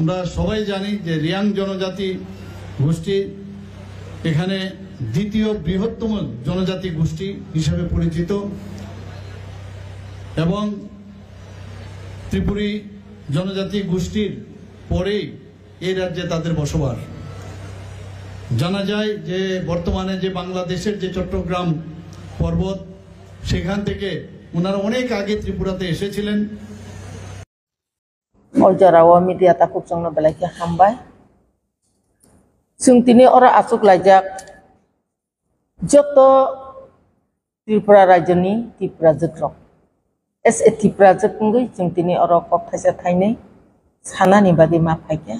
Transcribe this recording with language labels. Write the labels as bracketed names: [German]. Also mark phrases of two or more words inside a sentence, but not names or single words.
[Bangla] আমরা সবাই জানি যে রিয়াং জনজাতি গোষ্ঠী এখানে দ্বিতীয় বৃহত্তম জনজাতি গোষ্ঠী হিসেবে পরিচিত এবং ত্রিপুরী জনজাতি গোষ্ঠীর পরেই এই রাজ্যে তাদের বসবাস। জানা যায় যে বর্তমানে যে বাংলাদেশের যে চট্টগ্রাম পর্বত সেখান থেকে ওনারা অনেক আগে ত্রিপুরাতে এসেছিলেন। [Kok Borok] Oljarawa media takut jongno belai hambai. Sung tini ora asuk lajak joto Tripura rajani Tripura jekrok. Tripura jekungui sung tini ora kok thaisa thainai sana ni bagi ma phaikya.